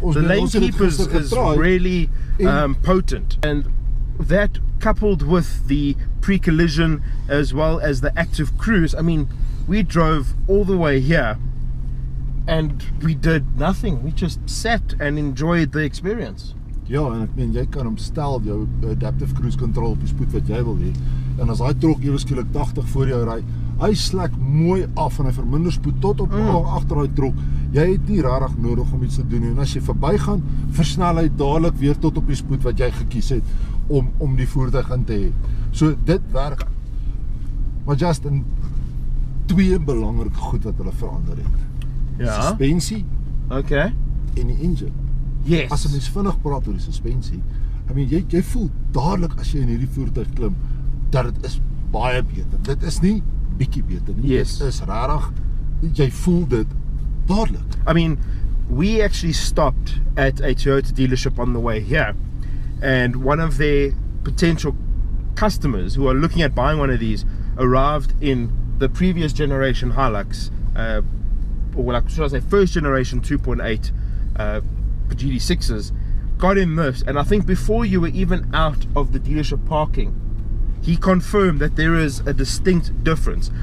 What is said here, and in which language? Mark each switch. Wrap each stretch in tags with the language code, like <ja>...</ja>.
<en>The lane keep is really potent, and that coupled with the pre-collision as well as the active cruise, I mean, we drove all the way here and we did nothing. We just sat and enjoyed the experience.</en> <af>Ja, en ek meen jy kan hom stel jou adaptive cruise control op die spoed wat jy wil hê. En as hy trok ewe skielik 80 voor jou ry, hy slek mooi af en hy verminder spoed tot op agter daai trok. Jy het nie regtig nodig om iets te doen nie. En as jy verbygaan, versnel hy dadelik weer tot op die spoed wat jy gekies het om die voertuig in te hê. So dit werk. Maar Justin, twee belangrike goed wat hulle verander het. Ja. Suspensie</af> <en>Okay.</en> <af>en die engine.</af> <en>Yes.</en> <af>As 'n mens vinnig praat oor die suspensie,</af> <en>I mean,</en> <af>jy voel dadelik as jy in hierdie voertuig klim dat dit is baie beter. Dit is nie bietjie beter nie.</af> <en>Yes.</en> <af>Dit is regtig, jy voel dit dadelik.</af> <en>I mean, we actually stopped at a Toyota dealership on the way here, and one of their potential customers who are looking at buying one of these arrived in the previous generation Hilux, or like, should I say first generation 2.8 GD6s, got in this, and I think before you were even out of the dealership parking, he confirmed that there is a distinct difference.</en>